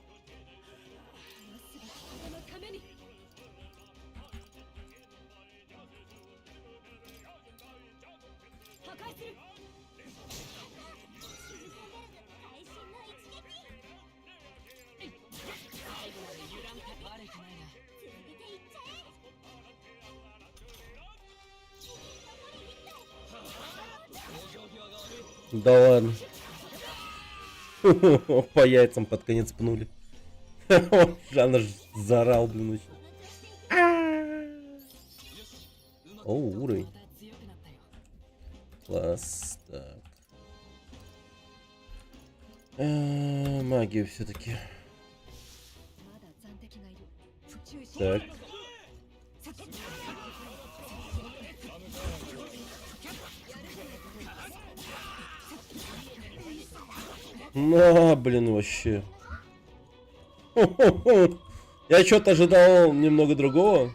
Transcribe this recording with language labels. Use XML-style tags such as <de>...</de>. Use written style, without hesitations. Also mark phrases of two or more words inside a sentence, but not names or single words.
<ja>なすべき人のために 破壊する会心の一撃最後まで油断って悪くないな続けていっちゃえ</ja> <ru>Да ладно. По яйцам под конец пнули. Жанна ж заорал, блин, очень. О, уровень.</ru> <ja>また強くなったよ</ja> <ru>Класс. Так. Магию все-таки.</ru> <ja>まだ残敵がいる注意し</ja> <ru>Так. На, блин, вообще. Я что-то ожидал немного другого.</ru>